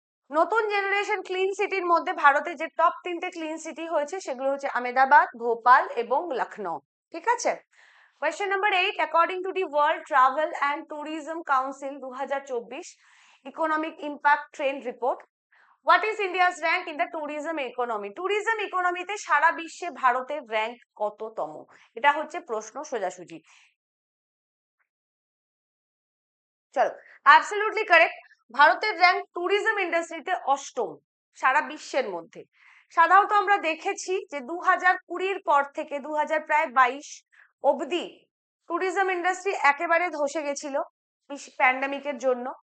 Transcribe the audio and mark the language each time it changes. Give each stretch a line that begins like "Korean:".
Bangla: নতুন generation clean সিটির মধ্যে ভারতে যে টপ 3টে ক্লিন সিটি হয়েছে সেগুলো হচ্ছে আহমেদাবাদ, ভোপাল এবং লখনৌ। ঠিক আছে।
English: Question number 8. According to the World Travel and Tourism Council 2024 Economic Impact Trend Report, what is India's rank in the tourism economy?
Bangla: Tourism economy তে সারা বিশ্বে ভারতের র্যাঙ্ক কততম? এটা হচ্ছে প্রশ্ন সোজাসুজি। চলো, অ্যাবসলিউটলি কারেক্ট। ভারতের র্যাঙ্ক ট্যুরিজম ইন্ডাস্ট্রিতে 8ম সারা বিশ্বের মধ্যে। সাধারণত আমরা দেখেছি যে 2020 পর থেকে 2022 অবধি ট্যুরিজম ইন্ডাস্ট্রি একেবারে ধসে গেছিল প্যান্ডেমিকের জন্য।